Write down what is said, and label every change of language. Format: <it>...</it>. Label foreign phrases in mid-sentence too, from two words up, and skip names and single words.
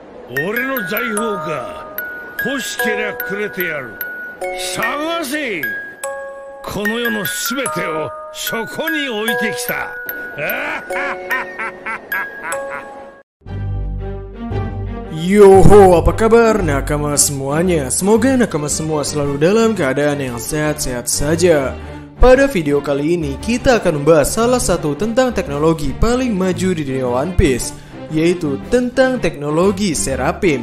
<ja>俺の財宝か。欲しけりゃくれてやる。探せ。この世のすべてをそこに置いてきた。</ja> <id>Yoho, apa kabar nakama semuanya? Semoga nakama semua selalu dalam keadaan yang sehat-sehat saja. Pada video kali ini kita akan membahas salah satu tentang teknologi paling maju di dunia One Piece, yaitu tentang teknologi Seraphim.</id>